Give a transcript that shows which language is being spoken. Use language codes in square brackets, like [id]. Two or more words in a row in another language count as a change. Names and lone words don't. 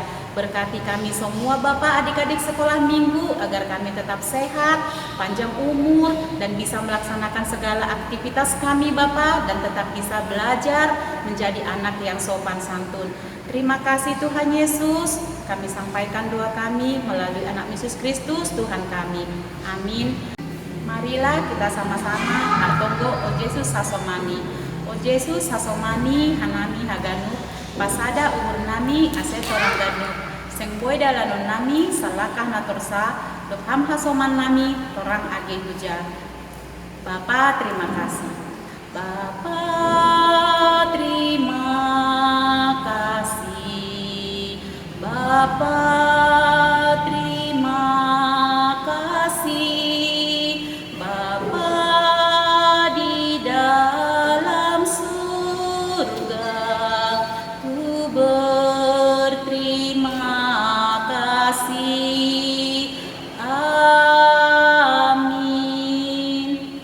[id] Berkati kami semua Bapa, adik-adik sekolah minggu, agar kami tetap sehat, panjang umur, dan bisa melaksanakan segala aktivitas kami Bapa, dan tetap bisa belajar menjadi anak yang sopan santun. Terima kasih Tuhan Yesus, kami sampaikan doa kami melalui anak Yesus Kristus Tuhan kami. Amin. Marilah kita sama-sama [bts] hartonggo O Yesus sasomani. O Yesus sasomani hanami haganu, pasada umur nami ase torang ganu. Seng boy dalanon nami salakah natorsa, dokham hasoman nami torang age hujan. [id] Bapa terima kasih. Bapa terima kasih. Bapa terima kasih. Bapa di dalam surga, ku berterima kasih. Amin.